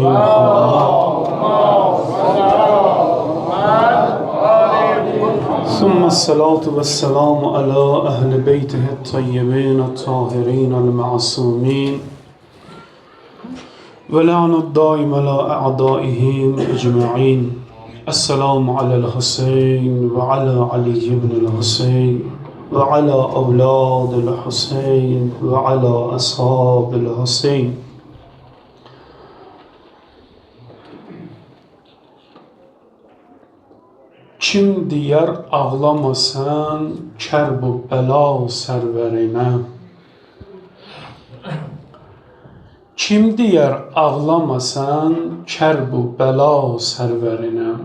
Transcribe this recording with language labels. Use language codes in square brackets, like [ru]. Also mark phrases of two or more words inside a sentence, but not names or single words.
[ar] ثم الصلاة والسلام على أهل بيته الطيبين الطاهرين المعصومين ولعن الدائم على أعدائهم أجمعين. السلام على الحسين وعلى علي بن الحسين وعلى أولاد الحسين وعلى أصحاب الحسين. [az] Kim diyar ağlama sen kər bu bəla sərvərinə? Kim diyar ağlama sen kər bu bəla sərvərinə?